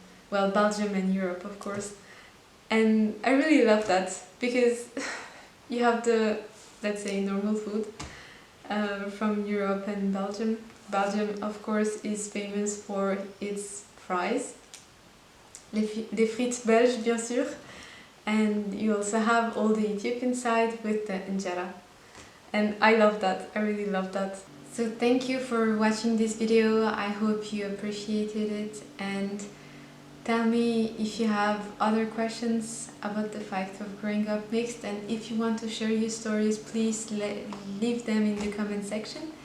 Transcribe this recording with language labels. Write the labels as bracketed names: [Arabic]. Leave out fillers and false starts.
[English] Well, Belgium and Europe, of course. And I really love that, because you have the, let's say, normal food from Europe and Belgium. Belgium, of course, is famous for its fries. [French] Les frites belges, bien sûr. [English] And you also have all the Ethiopian side with the injera. And I love that, I really love that. So thank you for watching this video, I hope you appreciated it, and tell me if you have other questions about the fact of growing up mixed, and if you want to share your stories, please leave them in the comment section.